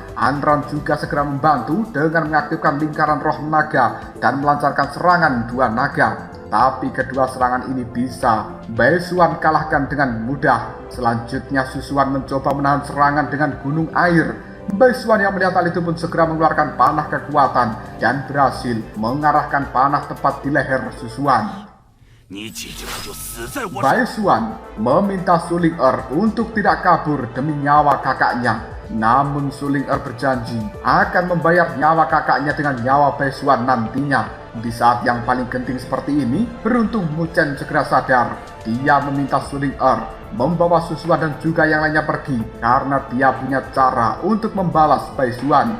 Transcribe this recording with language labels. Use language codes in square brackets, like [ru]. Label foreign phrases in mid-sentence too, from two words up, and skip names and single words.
[id] Anran juga segera membantu dengan mengaktifkan lingkaran roh naga dan melancarkan serangan dua naga. Tapi kedua serangan ini bisa Bai Xuan kalahkan dengan mudah. Selanjutnya Su Xuan mencoba menahan serangan dengan gunung air. Bai Xuan yang melihat hal itu pun segera mengeluarkan panah kekuatan dan berhasil mengarahkan panah tepat di leher Su Xuan. [zh] 你几句话就死在我手。 [id] Bai Xuan meminta Su Ling'er untuk tidak kabur demi nyawa kakaknya. Namun Su Ling'er berjanji akan membayar nyawa kakaknya dengan nyawa Bai Xuan nantinya. Di saat yang paling genting seperti ini, beruntung Mu Chen segera sadar. Dia meminta Su Ling'er membawa Su Xuan dan juga yang lainnya pergi karena dia punya cara untuk membalas Bai Xuan.